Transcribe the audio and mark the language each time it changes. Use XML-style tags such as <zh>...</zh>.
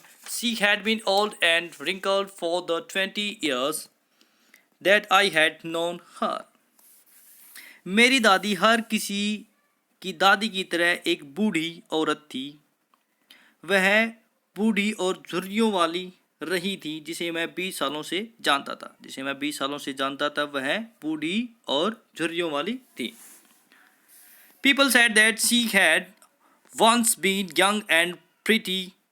<en>She had been old and wrinkled for the 20 years that I had known her.</en> <hi>मेरी दादी हर किसी की दादी की तरह एक बूढ़ी औरत थी. वह बूढ़ी और झुर्रियों वाली रही थी जिसे मैं 20 सालों से जानता था. वह बूढ़ी और झुर्रियों वाली थी.</hi> <en>People said that she had once been young and pretty.</en>